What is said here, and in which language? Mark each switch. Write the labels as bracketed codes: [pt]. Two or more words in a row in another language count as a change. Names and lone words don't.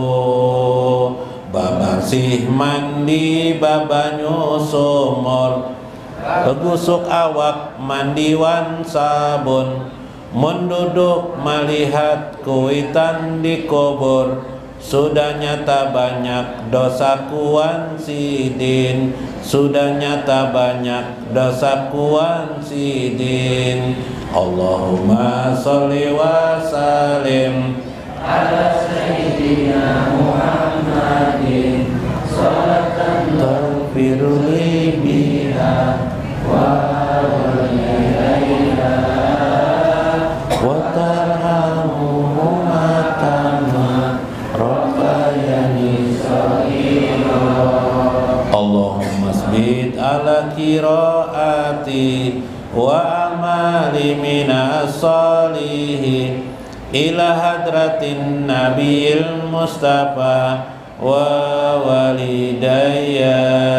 [bjn] Babarsih mandi babanyu sumur, begusuk awak mandiwan sabun, menduduk melihat kuitan di kubur, sudah nyata banyak dosaku wan sidin, sudah nyata banyak dosaku wan sidin. [ar] اللهم صل وسلم على سيدنا محمد صلاة تغفر لي بها ولوالدي وترحمهما كما ربياني صغيرا. اللهم ثبت على قراءتي وعملي من الصالحين إلى حضرة النبي المصطفى ولوالدي.